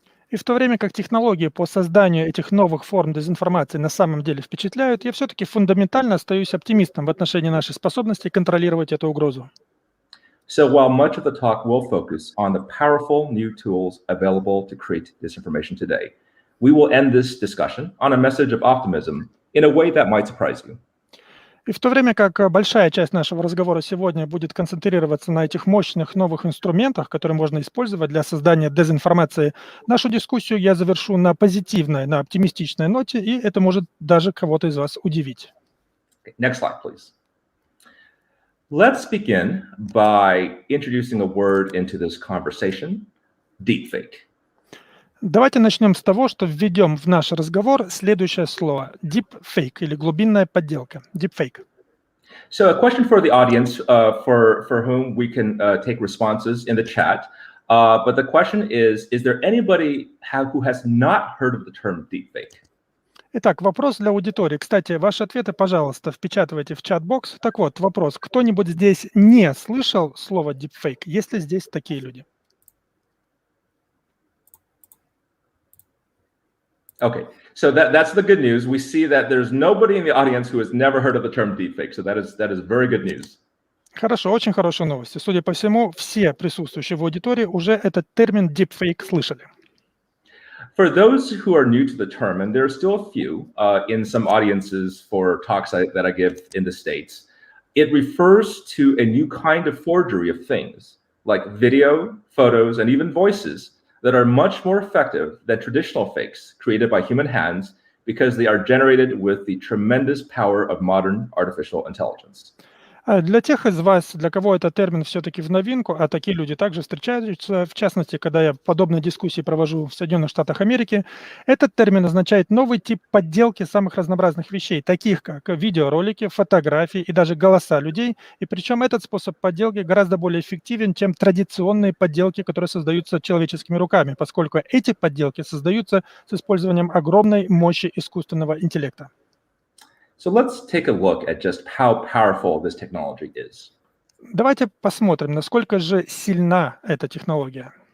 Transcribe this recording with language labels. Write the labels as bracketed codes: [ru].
[ru] И в то время как технологии по созданию этих новых форм дезинформации на самом деле впечатляют, я все-таки фундаментально остаюсь оптимистом в отношении нашей способности контролировать эту угрозу. [en] So while much of the talk will focus on the powerful new tools available to create disinformation today, we will end this discussion on a message of optimism in a way that might surprise you. [ru] И в то время как большая часть нашего разговора сегодня будет концентрироваться на этих мощных новых инструментах, которые можно использовать для создания дезинформации, нашу дискуссию я завершу на позитивной, на оптимистичной ноте, и это может даже кого-то из вас удивить. [en] Okay, next slide, please. Let's begin by introducing a word into this conversation, deepfake. [ru] Давайте начнем с того, что введем в наш разговор следующее слово – deepfake или глубинная подделка. [en] Deepfake. So a question for the audience for whom we can take responses in the chat. But the question is there anybody who has not heard of the term deepfake? [ru] Итак, вопрос для аудитории. Кстати, ваши ответы, пожалуйста, впечатывайте в чат-бокс. Так вот, вопрос. Кто-нибудь здесь не слышал слово deepfake? Есть ли здесь такие люди? [en] Okay, so that's the good news. We see that there's nobody in the audience who has never heard of the term deepfake. So that is very good news. [ru] Хорошо, очень хорошие новости. Судя по всему, все присутствующие в аудитории уже этот термин deepfake слышали. [en] For those who are new to the term, and there are still a few in some audiences for talks that I give in the States, it refers to a new kind of forgery of things, like video, photos, and even voices that are much more effective than traditional fakes created by human hands because they are generated with the tremendous power of modern artificial intelligence. [ru] Для тех из вас, для кого этот термин все-таки в новинку, а такие люди также встречаются, в частности, когда я подобные дискуссии провожу в Соединенных Штатах Америки, этот термин означает новый тип подделки самых разнообразных вещей, таких как видеоролики, фотографии и даже голоса людей. И причем этот способ подделки гораздо более эффективен, чем традиционные подделки, которые создаются человеческими руками, поскольку эти подделки создаются с использованием огромной мощи искусственного интеллекта. [en] So let's take a look at just how powerful this technology is. [ru] Давайте посмотрим, насколько же сильна эта технология.